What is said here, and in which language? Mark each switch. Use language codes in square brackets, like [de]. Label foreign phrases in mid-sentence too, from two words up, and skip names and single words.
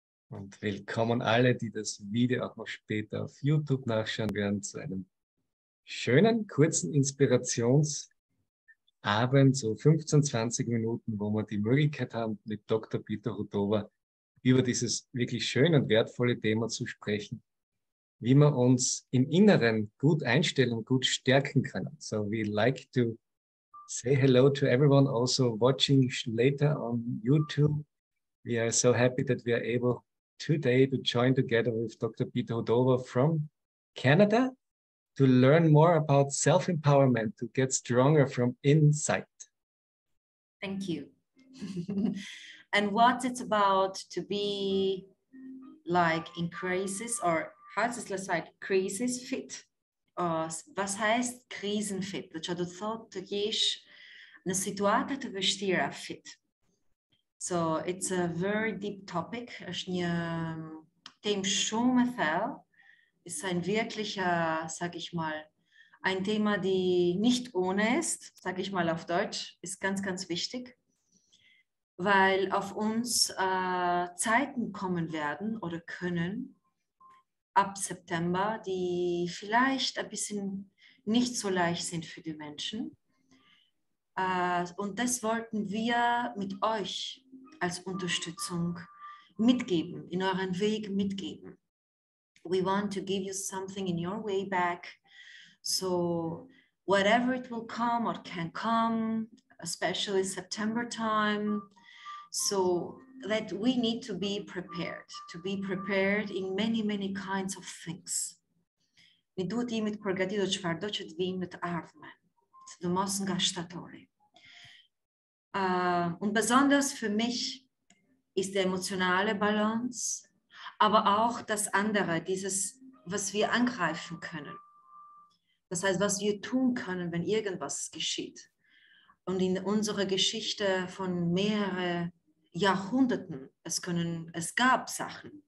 [de] Und willkommen alle, die das Video auch noch später auf YouTube nachschauen werden, zu einem schönen, kurzen Inspirationsabend, so 15, 20 Minuten, wo wir die Möglichkeit haben, mit Dr. Peter Hudoba über dieses wirklich schöne und wertvolle Thema zu sprechen, wie wir uns im Inneren gut einstellen und gut stärken können. [en] So we like to say hello to everyone also watching later on YouTube. We are so happy that we are able today to join together with Dr. Peter Hudoba from Canada to learn more about self-empowerment, to get stronger from inside. Thank you. And what it's about to be like in crisis, or how does it like KRISEN-FIT? [de] Was heißt KRISEN-FIT? [sq] Deci do thot të jesh në situata të vështira fit. [en] So it's a very deep topic. [sq] është një temë shumë e thellë. [de] Ist ein wirklicher, sag ich mal, ein Thema, die nicht ohne ist, sag ich mal auf Deutsch, ist ganz, ganz wichtig, weil auf uns Zeiten kommen werden oder können ab September, die vielleicht ein bisschen nicht so leicht sind für die Menschen. Und das wollten wir mit euch als Unterstützung mitgeben, in euren Weg mitgeben. [en] We want to give you something in your way back. So whatever it will come or can come, especially September time, so that we need to be prepared in many, many kinds of things. [sq] Ne duhet jemi të përgatitur çfarëdo që të vijë në të ardhmen, të mos nga shtatori. [de] Und besonders für mich ist die emotionale Balance, aber auch das andere, dieses, was wir angreifen können. Das heißt, was wir tun können, wenn irgendwas geschieht. Und in unserer Geschichte von mehreren Jahrhunderten, es gab Sachen.